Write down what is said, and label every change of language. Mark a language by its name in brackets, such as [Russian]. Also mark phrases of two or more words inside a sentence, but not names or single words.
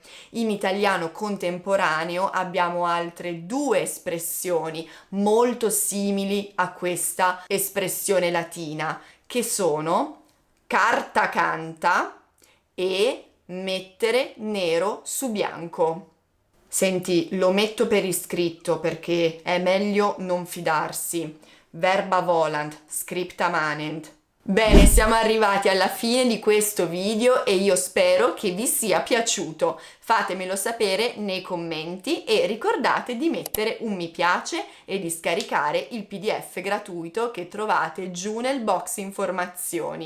[Italian] In italiano contemporaneo abbiamo altre due espressioni molto simili a questa espressione latina, che sono carta canta e mettere nero su bianco. Senti, lo metto per iscritto perché è meglio non fidarsi. [Latin] Verba volant scripta manent. [Italian] Bene, siamo arrivati alla fine di questo video e io spero che vi sia piaciuto. Fatemelo sapere nei commenti e ricordate di mettere un mi piace e di scaricare il PDF gratuito che trovate giù nel box informazioni.